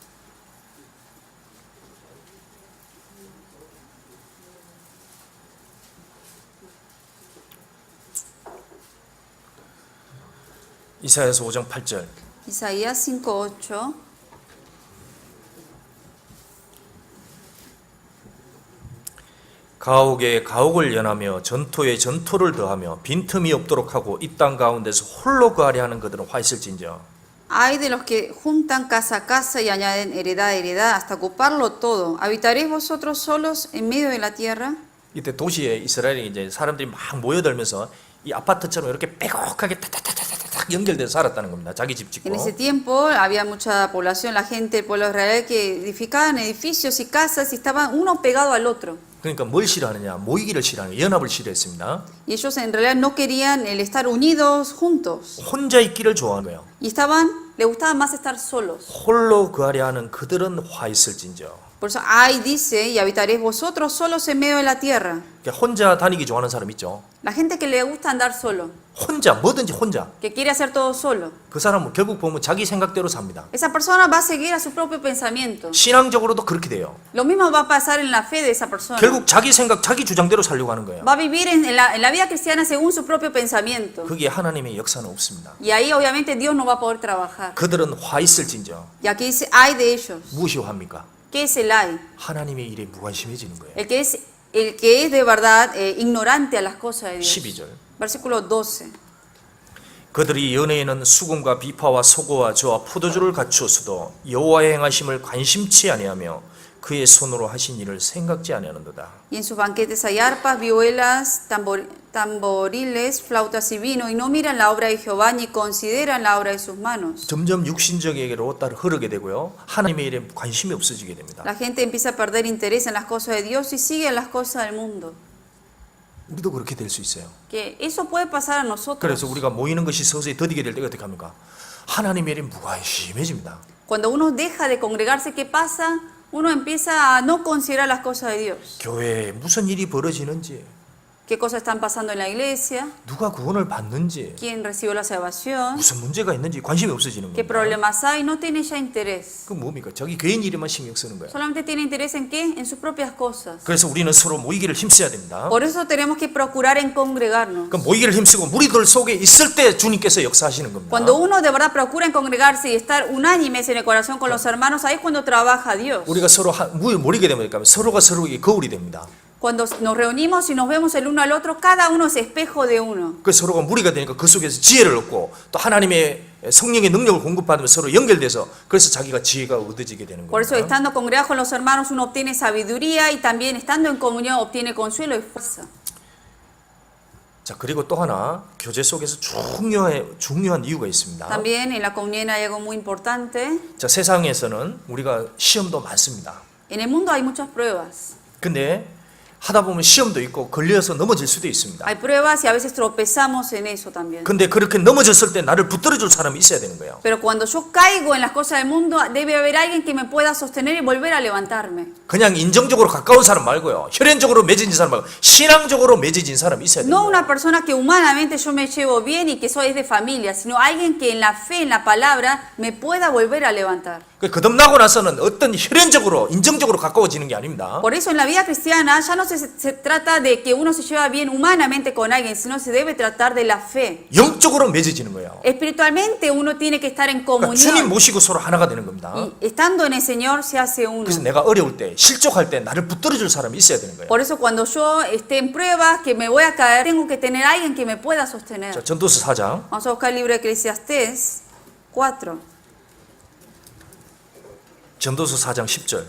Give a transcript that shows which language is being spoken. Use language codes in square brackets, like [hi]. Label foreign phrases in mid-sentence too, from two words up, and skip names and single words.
[ko] 이사야서 5장 8절. [es] Isaías 5:8. [ko] 가옥에 가옥을 연하며 전토에 전토를 더하며 빈틈이 없도록 하고 이 땅 가운데서 홀로 거하려 하는 그들은 화 있을진저. [es] Hay de los que juntan casa a casa y añaden heredad a heredad hasta ocuparlo todo. ¿Habitaréis vosotros solos en medio de la tierra? [ko] 이때 도시에 이스라엘이 이제 사람들이 막 모여들면서 이 아파트처럼 이렇게 빼곡하게 타타타타타닥 연결돼서 살았다는 겁니다. 자기 집 짓고. [es] En ese tiempo había mucha población, la gente del pueblo de Israel, que edificaban edificios y casas y estaban uno pegado al otro. [ko] 그러니까 뭘 싫어하느냐? 모이기를 싫어하는 연합을 싫어했습니다. [es] Y ellos en realidad no querían el estar unidos juntos. [ko] 혼자 있기를 좋아하는 거예요. [es] Y les gustaba más estar solos. [ko] 홀로 거하려 하는 그들은 화 있을진저. [es] Por eso, ay, dice, y habitaréis vosotros solos en medio de la tierra. [ko] 그러니까 혼자 다니기 좋아하는 사람 있죠. [es] La gente que le gusta andar solo, [ko] 혼자 뭐든지 혼자. [es] que quiere hacer todo solo. [ko] 그 사람은 결국 보면 자기 생각대로 삽니다. [es] Esa persona va a seguir a su propio pensamiento. [ko] 신앙적으로도 그렇게 돼요. [es] Lo mismo va a pasar en la fe de esa persona. [ko] 결국 자기 생각, 자기 주장대로 살려고 하는 거예요. [es] Va a vivir en la vida cristiana según su propio pensamiento. [ko] 거기에 하나님의 역사는 없습니다. [es] Y ahí obviamente Dios no va a poder trabajar. [ko] 그들은 화 있을진저. [es] Y aquí dice, ay de ellos. [ko] 무엇이 화입니까? [es] ¿Qué es el ay? [ko] 하나님의 일에 무관심해지는 거예요. [es] El que es de verdad ignorante a las cosas de Dios. [ko] 12절. [es] Versículo 12. [ko] 그들이 연애에는 수금과 비파와 소고와 저와 포도주를 갖추었어도 여호와의 행하심을 관심치 아니하며 그의 손으로 하신 일을 생각지 아니하는도다. [es] Y en sus banquetes hay arpas, vihuelas, tamboriles, flautas y vino, y no miran la obra de Jehová ni consideran la obra de sus manos. [ko] 점점 육신적에게로 따라 흐르게 되고요. 하나님의 일에 관심이 없어지게 됩니다. [es] La gente empieza a perder interés en las cosas de Dios y sigue en las cosas del mundo. [ko] 우리도 그렇게 될 수 있어요. [es] Que eso puede pasar a nosotros. [ko] 그래서 우리가 모이는 것이 서서히 더디게 될 때가 어떻게 합니까? 하나님의 일에 무관심해집니다. [es] Cuando uno deja de congregarse, ¿qué pasa? Uno empieza a no considerar las cosas de Dios. [ko] 교회에 무슨 일이 벌어지는지, [es] ¿Qué cosas están pasando en la iglesia? [ko] 누가 구원을 받는지, [es] ¿Quién recibió la salvación? [ko] 무슨 문제가 있는지 관심이 없어지는 [es] ¿Qué [ko] 겁니다. [es] problemas hay? No tiene ya interés. [ko] 그 뭡니까? 자기 개인 일에만 신경 쓰는 거예요. [es] Solamente tiene interés en qué? En sus propias cosas. [ko] 그래서 우리는 서로 모이기를 힘써야 됩니다. [es] Por eso tenemos que procurar en congregarnos. [ko] 그 모이기를 힘쓰고 무리들 속에 있을 때 주님께서 역사하시는 겁니다. [es] Cuando uno de verdad procura en congregarse y estar unánimes en el corazón con los hermanos, ahí es cuando trabaja Dios. [ko] 우리가 서로 모이게 되면 서로가 서로에게 거울이 됩니다. [es] Cuando nos reunimos y nos vemos el uno al otro, cada uno es espejo de uno. [ko] 그 서로가 무리가 되니까 그 속에서 지혜를 얻고 또 하나님의 성령의 능력을 공급받으면 서로 연결돼서 그래서 자기가 지혜가 얻어지게 되는 [es] Por eso, [ko] 겁니다. [es] estando congregados con los hermanos, uno obtiene sabiduría y también estando en comunión obtiene consuelo y fuerza. [ko] 자, 그리고 또 하나 교제 속에서 중요한 이유가 있습니다. [es] También en la comunión hay algo muy importante. [ko] 자, 세상에서는 우리가 시험도 많습니다. [es] En el mundo hay muchas pruebas. [ko] 근데 하다 보면 시험도 있고 걸려서 넘어질 수도 있습니다. [es] Hay pruebas y a veces tropezamos en eso también. [ko] 근데 그렇게 넘어졌을 때 나를 붙들어 줄 사람이 있어야 되는 거예요. [es] Pero cuando yo caigo en las cosas del mundo, debe haber alguien que me pueda sostener y volver a levantarme. [ko] 그냥 인정적으로 가까운 사람 말고요. 혈연적으로 맺어진 사람 말고 신앙적으로 맺어진 사람이 있어야 돼요. [es] No una persona que humanamente yo me llevo bien y que soy de familia, sino alguien que en la fe, en la palabra, me pueda volver a levantar. [ko] 거듭나고 나서는 어떤 혈연적으로 인정적으로 가까워지는 게 아닙니다. [es] Por eso en la vida cristiana ya no se trata de que uno se lleva bien humanamente con alguien, sino se debe tratar de la fe. [ko] 영적으로 맺어지는 거예요. [es] Espiritualmente uno tiene que estar en [ko] 그러니까 주님 [es] comunión. [ko] 모시고 서로 하나가 되는 겁니다. [es] Y estando en el Señor se hace uno. [ko] 그래서 내가 어려울 때, 실족할 때 나를 붙들어 줄 사람이 있어야 되는 거예요. [es] Por eso cuando yo esté en pruebas, que me voy a caer, tengo que tener alguien que me pueda sostener. [ko] 자, 전도서 4장 [es] Vamos a buscar el libro de Eclesiastés 4. [ko] 전도서 4장 10절.